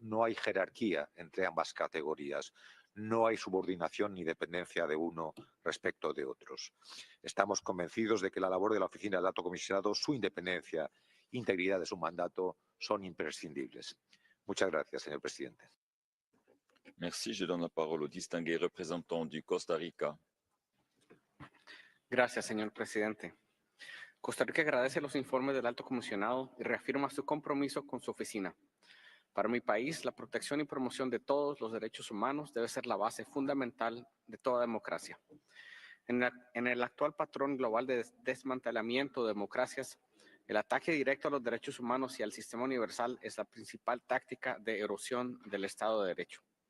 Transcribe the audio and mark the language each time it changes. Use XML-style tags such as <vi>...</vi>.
<es>No hay jerarquía entre ambas categorías. No hay subordinación ni dependencia de uno respecto de otros. Estamos convencidos de que la labor de la Oficina del Alto Comisionado, su independencia, integridad de su mandato son imprescindibles. Muchas gracias, señor presidente.</es> <fr>Merci. Je donne la parole au distingué représentant du Costa Rica.</fr> <es>Gracias, señor presidente. Costa Rica agradece los informes del Alto Comisionado y reafirma su compromiso con su oficina. Para mi país, la protección y promoción de todos los derechos humanos debe ser la base fundamental de toda democracia. En el actual patrón global de desmantelamiento de democracias, el ataque directo a los derechos humanos y al sistema universal es la principal táctica de erosión del Estado de Derecho.</es>